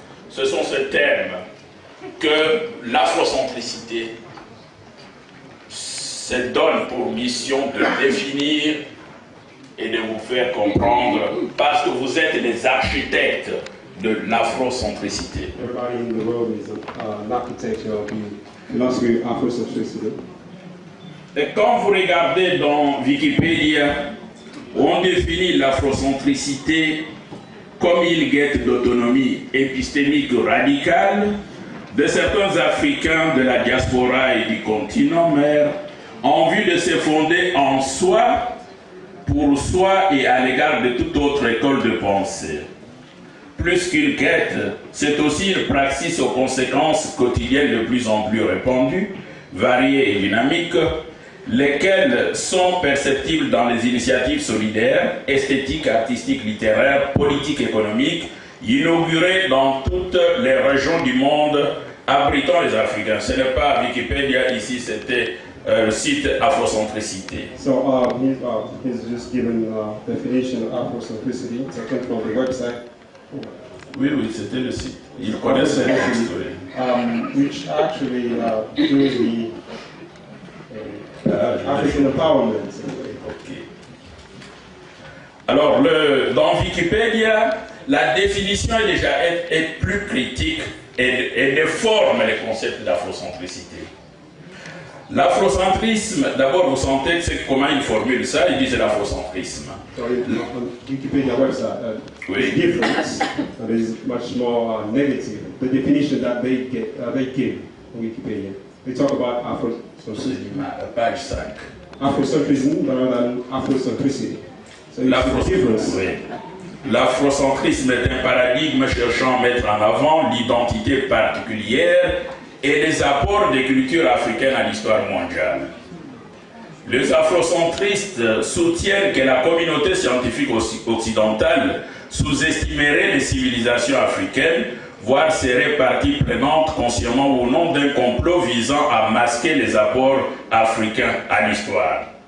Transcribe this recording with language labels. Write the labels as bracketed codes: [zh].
[fr] Ce sont ces termes que l'afrocentricité se donne pour mission de définir et de vous faire comprendre, parce que vous êtes les architectes de l'afrocentricité. [en] Everybody in the world is an architect of the philosophy of Afrocentricity. [fr] Et quand vous regardez dans Wikipédia, on définit l'afrocentricité comme une guette d'autonomie épistémique radicale de certains Africains de la diaspora et du continent mère en vue de se fonder en soi, pour soi et à l'égard de toute autre école de pensée. Plus qu'une quête, c'est aussi une praxis aux conséquences quotidiennes de plus en plus répandues, variées et dynamiques, lesquelles sont perceptibles dans les initiatives solidaires, esthétiques, artistiques, littéraires, politiques, économiques, inaugurées dans toutes les régions du monde abritant les Africains. Ce n'est pas Wikipédia ici, c'était le site Afrocentricité. [en] So he's just given definition of Afrocentricity. It's taken from the website. [fr] Oui, c'était le site. Il connaissait l'histoire. [en] Which actually does the African empowerment. Okay. [fr] Alors, dans Wikipédia, la définition est plus critique et déforme les concepts d'afrocentricité. L'afrocentrisme, d'abord vous sentez comment ils formulent ça, ils disent l'afrocentrisme. [en] Wikipédia website, [fr] oui. [en] Difference, and is much more negative. The definition that they give on Wikipedia. They talk about Afrocentrism. Page 5. Afrocentrism rather than Afrocentricity. So it's a difference. [fr] Oui. L'afrocentrisme est un paradigme cherchant à mettre en avant l'identité particulière et les apports des cultures africaines à l'histoire mondiale. Les afrocentristes soutiennent que la communauté scientifique occidentale sous-estimerait les civilisations africaines, voire serait partie prenante consciemment ou non d'un complot visant à masquer les apports africains à l'histoire.